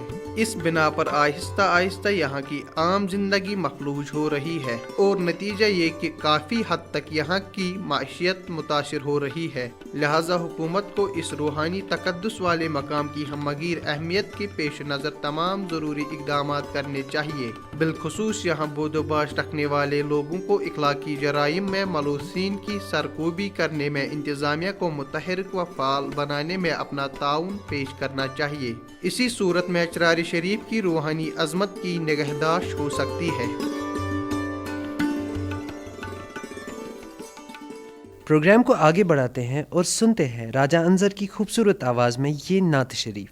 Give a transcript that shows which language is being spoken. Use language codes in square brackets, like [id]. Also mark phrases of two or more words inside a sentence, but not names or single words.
[ur] اس بنا پر آہستہ آہستہ یہاں کی عام زندگی مفلوج ہو رہی ہے، اور نتیجہ یہ کہ کافی حد تک یہاں کی معیشت متاثر ہو رہی ہے۔ لہذا حکومت کو اس روحانی تقدس والے مقام کی ہمگیر اہمیت کے پیش نظر تمام ضروری اقدامات کرنے چاہیے، بالخصوص یہاں بود و باش رکھنے والے لوگوں کو اخلاقی جرائم میں ملوثین کی سرکوبی کرنے میں انتظامیہ کو متحرک و فعال بنانے میں اپنا تعاون پیش کرنا چاہیے۔ اسی صورت میں چراری شریف کی روحانی عظمت کی نگہداشت ہو سکتی ہے۔ پروگرام کو آگے بڑھاتے ہیں اور سنتے ہیں راجہ انظر کی خوبصورت آواز میں یہ نعت شریف۔